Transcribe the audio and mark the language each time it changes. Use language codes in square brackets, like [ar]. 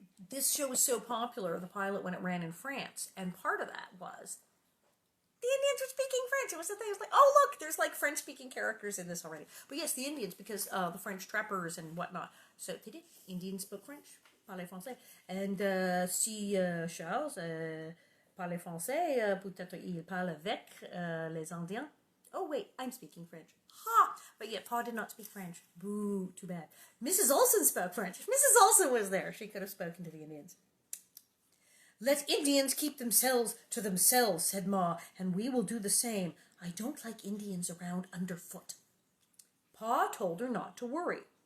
[en] This show was so popular, the pilot, when it ran in France. And part of that was the Indians were speaking French. It was the thing. It was like, oh, look, there's like French-speaking characters in this already. But yes, the Indians, because the French trappers and whatnot. So they did. Indians spoke French, [fr] parlaient français. And si Charles parlait français, peut-être il parle avec les Indiens. [en] Oh, wait, I'm speaking French. Ha! But yet, Pa did not speak French. Boo, too bad. Mrs. Oleson spoke French. If Mrs. Oleson was there, she could have spoken to the Indians. Let Indians keep themselves to themselves, said Ma, and we will do the same. I don't like Indians around underfoot. Pa told her not to worry.